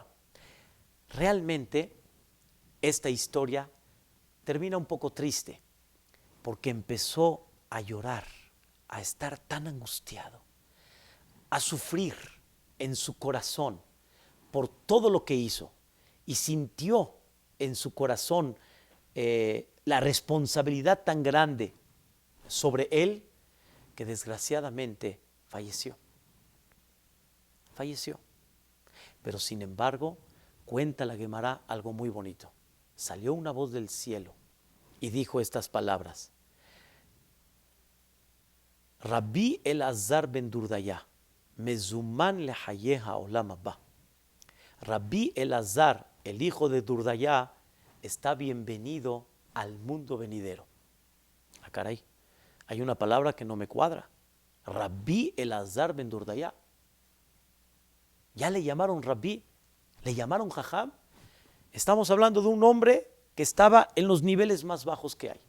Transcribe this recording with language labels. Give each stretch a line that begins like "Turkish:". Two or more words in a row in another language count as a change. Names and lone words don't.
Spanish: Realmente, esta historia termina un poco triste, porque empezó a llorar, a estar tan angustiado, a sufrir en su corazón por todo lo que hizo, y sintió en su corazón la responsabilidad tan grande sobre él, que desgraciadamente falleció. Falleció. Pero sin embargo, cuenta la Gemara algo muy bonito. Salió una voz del cielo y dijo estas palabras:
Hebrew: רבי אלעזר בן דורדיא מזומן לחיי העולם הבא.
Spanish: Rabbi Elazar, el hijo de Durdaya, está bienvenido al mundo venidero. Ah, caray, hay una palabra que no me cuadra. Rabbi Elazar ben Durdaya. Ya le llamaron Rabbi, le llamaron Jajam. Estamos hablando de un hombre que estaba en los niveles más bajos que hay.